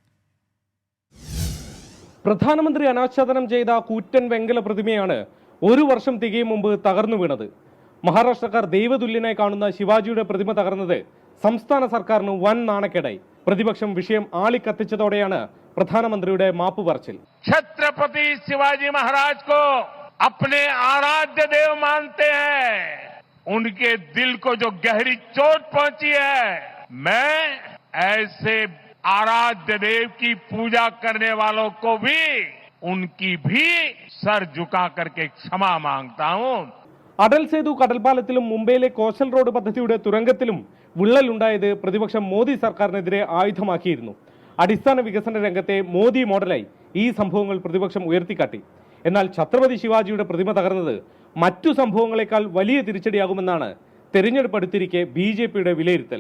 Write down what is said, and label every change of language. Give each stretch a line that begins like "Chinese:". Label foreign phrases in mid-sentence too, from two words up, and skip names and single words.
Malayalam: പ്രധാനമന്ത്രി അനാച്ഛാദനം ചെയ്ത കൂറ്റൻ വെങ്കല പ്രതിമയാണ് 1 വർഷം തികയും മുമ്പ് തകർന്നു വീണത്. മഹാരാഷ്ട്രക്കാർ ദൈവതുല്യനായി കാണുന്ന ശിവാജിയുടെ പ്രതിമ തകർന്നത് സംസ്ഥാന സർക്കാരിന് വൻ നാണക്കേടായി. പ്രതിപക്ഷം വിഷയം ആളിക്കത്തിച്ചതോടെയാണ് പ്രധാനമന്ത്രിയുടെ മാപ്പ് പറച്ചിൽ.
Hindi: छत्रपति शिवाजी महाराज को अपने आराध्य देव मानते हैं. उनके दिल को जो गहरी चोट पहुंची है, मैं ऐसे आराध्य देव की पूजा करने वालों को भी उनकी भी सर झुका करके क्षमा मांगता हूं.
Malayalam: അടൽ സേതു കടൽപ്പാലത്തിലും മുംബൈയിലെ കോസ്റ്റൽ റോഡ് പദ്ധതിയുടെ തുരങ്കത്തിലും വിള്ളലുണ്ടായത് പ്രതിപക്ഷം മോദി സർക്കാരിനെതിരെ ആയുധമാക്കിയിരുന്നു. അടിസ്ഥാന വികസന രംഗത്തെ മോദി മോഡലായി ഈ സംഭവങ്ങൾ പ്രതിപക്ഷം ഉയർത്തിക്കാട്ടി. എന്നാൽ ഛത്രപതി ശിവാജിയുടെ പ്രതിമ തകർന്നത് മറ്റു സംഭവങ്ങളെക്കാൾ വലിയ തിരിച്ചടിയാകുമെന്നാണ് തെരഞ്ഞെടുപ്പ് അടുത്തിരിക്കെ BJPയുടെ വിലയിരുത്തൽ.